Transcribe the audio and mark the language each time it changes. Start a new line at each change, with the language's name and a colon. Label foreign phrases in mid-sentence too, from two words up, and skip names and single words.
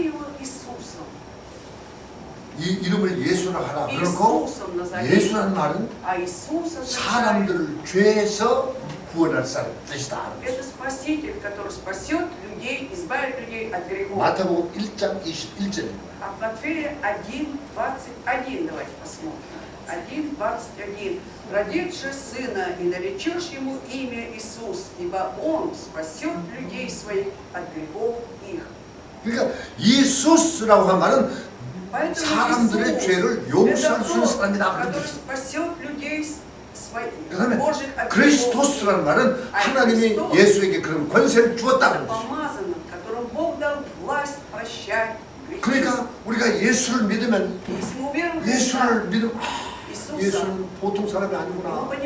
Korean: 이 이름을 예수라고 하라. 그렇고 예수라는 말은 사람들을 죄에서 구원할 사람 뜻이다. 마태복음 1장 21절입니다.
Russian: Матфея 1:21 давайте посмотрим. 1:21. Родишь же сына и наречешь ему имя Иисус, ибо он спасет людей своих от грехов их.
Korean: 그러니까 이수스라고 한 말은 사람들의 죄를 용서할 수 있는 사람이다. 그다음에 그리스도스라는 말은 하나님이 예수에게 그런 권세를 주었다는 것입니다. 그러니까 우리가 예수를 믿으면 예수는 보통 사람이 아니구나.